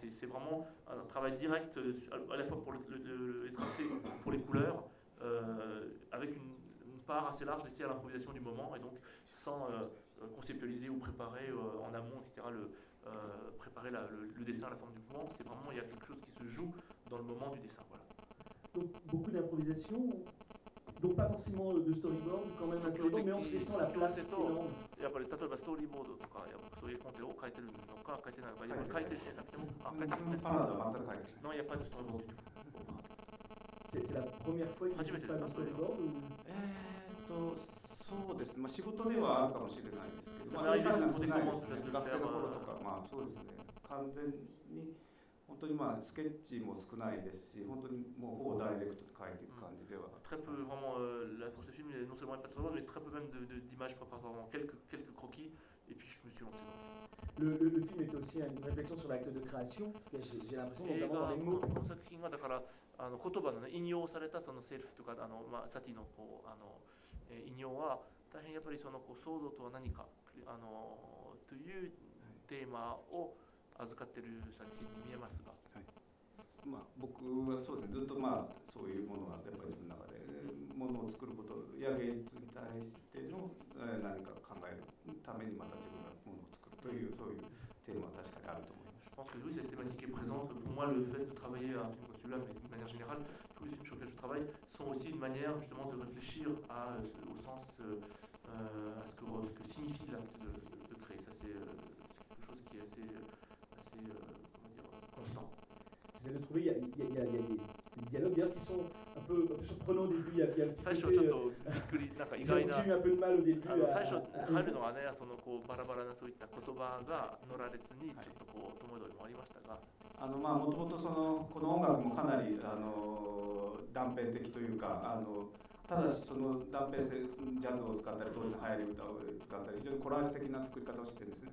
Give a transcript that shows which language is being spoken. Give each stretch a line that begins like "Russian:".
French: C'est vraiment un travail direct à la fois pour les tracés, pour les couleurs, avec une part assez large laissée à l'improvisation du moment et donc sans conceptualiser ou préparer en amont, etc., préparer le dessin à la forme du mouvement. C'est vraiment, il y a quelque chose qui se joue dans le moment du dessin. Voilà. Donc beaucoup d'improvisation, donc pas forcément de storyboard, quand même un storyboard, mais en se laissant la place.
Japanese: やっぱり例えばストーリーボードとかやっぱそういうコンテンツを書いてるのか書いてないのか、はい、書いてるじゃなくても、はい、あ書いてるパラダは全く書いてない。やっぱりストーリーボード。初めてですかストーリーボード？そうですね。まあ仕事ではあるかもしれないですけど、まあ一般的にないですね。学生の頃とかまあそうですね。完全に本当にまあスケッチも少ないですし、本当にもうほぼダイレクトで書いていく感じでは。
French: Très peu vraiment la pour ce film non seulement pas de storyboard mais très peu même de d'images préparant quelques croquis et puis je me suis lancé. Le film est aussi une réflexion sur l'acte de création. J'ai l'impression d'avoir les mots. Ce film là, d'accord,
Japanese: 言葉の、ね、引用されたそのセリフとかあの、まあ、サティ の, こうあの、引用は大変やっぱりそのこう想像とは何かあのというテーマを預かっている作品に見えますが、はいまあ、僕はそうですねずっと、まあ、そういうものはやっぱり自分の中で、ものを作ることや芸術に対しての何か考えるためにまた自分がものを作るというそういうテーマは確かにあると思います。
French: Je pense que oui, cette thématique est présente. Pour moi, le fait de travailler à un film comme celui-là, mais de manière générale, tous les films sur lesquels je travaille sont aussi une manière justement de réfléchir à, au sens, à ce que signifie l'acte de créer. Ça, c'est quelque chose qui est assez comment dire, constant. Vous avez trouvé, il y a des dialogues qui sont un peu surprenants au début. Il y a un petit côté, j'ai eu un peu de mal au début.
Japanese: Alors, 最初入るのはね、そのこうバラバラなそういった言葉が乗られずにちょっとこう戸惑いもありましたが、あのまあ元々そのこの音楽もかなりあの断片的というか、あのただしその断片性ジャズを使ったり当時の流行り歌を使ったり非常にコラージュ的な作り方をしてるんですね。